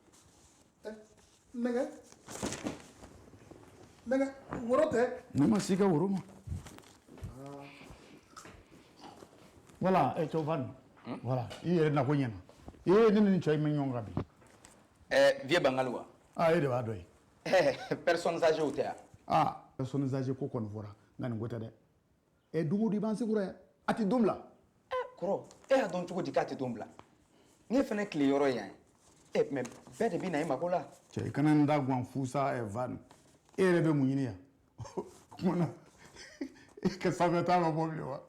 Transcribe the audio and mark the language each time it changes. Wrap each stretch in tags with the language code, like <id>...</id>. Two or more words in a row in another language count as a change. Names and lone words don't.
<bm>nɛgɛ woro tɛ. ne ma se i ka woro ma. voilà cɛwfani voilà i yɛrɛ nako ɲɛna ne ni cɛ in bɛ ɲɔgɔn kan bi. vieux bangali wa. e de b'a dɔn ye.</bm> <fr>personnes âgées</fr> <bm>tɛ yan.</bm> <fr>personnes âgées</fr> <bm>ko kɔni fɔra nka nin ko tɛ dɛ don o don i b'an segura yan a tɛ don bila. kɔrɔ e y'a dɔn cogo di k'a tɛ don bila ne fana tile yɔrɔ yan mais bɛɛ de bɛ na i mako la. cɛ i kana n da guwan fusa van e yɛrɛ bɛ mun ɲini yan kumana e ka sanfɛ taa ma bɔ bilen wa.</bm>